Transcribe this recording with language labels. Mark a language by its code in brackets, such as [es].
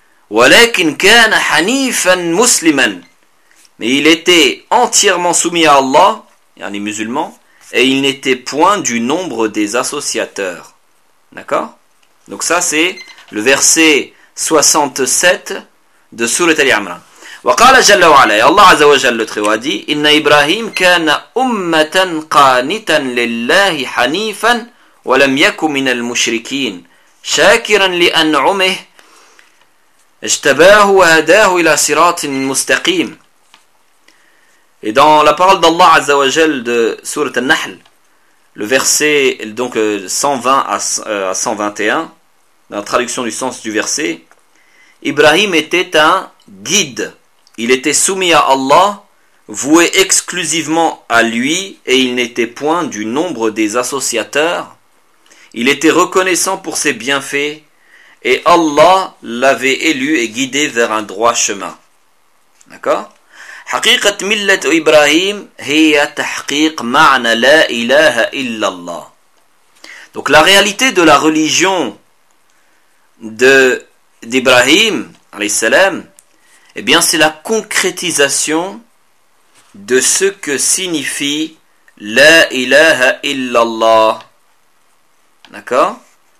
[ar] ولكن كان حنيفا مسلما. [fr] Mais il était entièrement soumis à Allah, yani musulman, et il n'était point du nombre des associateurs. D'accord ? Donc ça c'est le verset 67 de sourate Al-Imran. [ar] وقال جل وعلا الله عز وجل تروادي إن إبراهيم كان أمة قانتا لله حنيفا ولم يكن من المشركين شاكرا لأنعمه اجتباه وهداه إلى صراط مستقيم. [fr] Et dans la parole d'Allah [ar] عز وجل [fr] de sourate An-Nahl, le verset donc 120 à 121, dans la traduction du sens du verset, Ibrahim était un guide. Il était soumis à Allah, voué exclusivement à lui, et il n'était point du nombre des associateurs. Il était reconnaissant pour ses bienfaits, et Allah l'avait élu et guidé vers un droit chemin. D'accord ? [ar] حقيقة ملة إبراهيم هي تحقيق معنى لا إله إلا الله. [fr] Donc la réalité de la religion d'Ibrahim, alayhi salam, eh bien, c'est la concrétisation de ce que signifie La ilaha illallah. D'accord ?